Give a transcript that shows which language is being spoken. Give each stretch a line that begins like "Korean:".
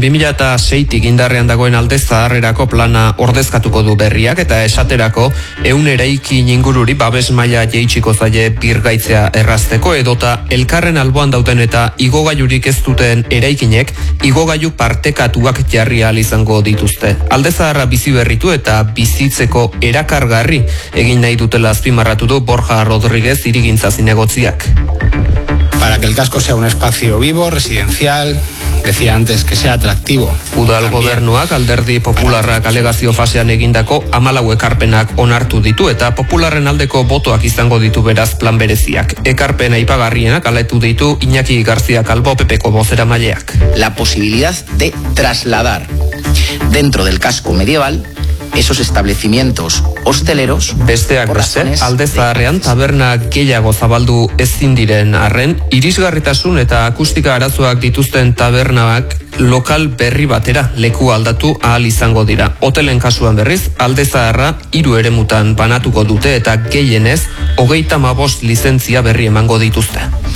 Basque: 2006-tik indarrean dagoen Aldezarrerako plana ordezkatuko du berriak eta esaterako 100 eraikin ingururi babes maila jeitsiko zaie birgaitzea errazteko edota elkarren alboan dauten eta igogailurik ez duten eraikinek igogailu partekatuak jarri ahal izango dituzte. Aldezarra bizi berritu eta bizitzeko erakargarri egin nahi dutela azpimarratu du Borja Rodriguez hirigintza zinegotziak.
Spanish: Para que el casco sea un espacio vivo, residencial, decía antes que sea atractivo.
Basque: Udal gobernuak Alderdi Popularrak alegazio fasean egindako 14 ekarpenak onartu ditu eta popularren aldeko botoak izango ditu beraz plan bereziak. Ekarpen aipagarrienak aletu ditu Iñaki García Calvo PP-ko bozeramaileak.
Spanish: La posibilidad de trasladar dentro del casco medieval esos establecimientos hosteleros.
Basque: Besteak beste, Aldezaharrean tabernak gehiago zabaldu ezin diren arren, irisgarritasun eta akustika arazoak dituzten tabernak lokal berri batera leku aldatu ahal izango dira. Hotelen kasuan berriz, Aldezaharra hiru eremutan banatuko dute eta gehienez 35 lizentzia berri emango dituzte.